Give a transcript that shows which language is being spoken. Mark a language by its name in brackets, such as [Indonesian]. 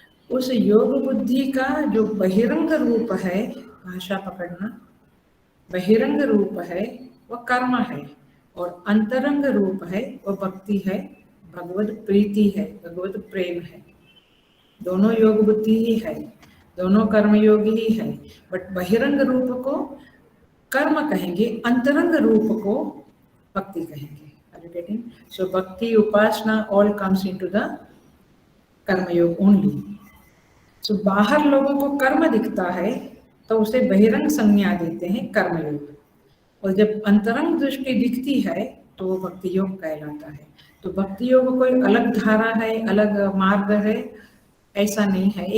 [Hindi] उस योग बुद्धि का जो बहिरंग रूप है, भाषा पकड़ना, बहिरंग रूप है वह कर्म है और अंतरंग रूप है वह भक्ति है, भगवत प्रीति है, भगवत प्रेम है। दोनों योग बुद्धि ही है, दोनों कर्म योग ही है, बट बहिरंग रूप को कर्म कहेंगे, अंतरंग रूप को भक्ति कहेंगे। [English] Are you getting? So bhakti upasana all comes into the karma yoga only. [Hindi] So बाहर लोगों को कर्म दिखता है तो उसे बहिरंग संज्ञा देते हैं कर्म योग, और जब अंतरंग दृष्टि दिखती है तो वो भक्ति योग कहलाता है। तो भक्ति योग कोई अलग धारा है, अलग मार्ग है, ऐसा नहीं है।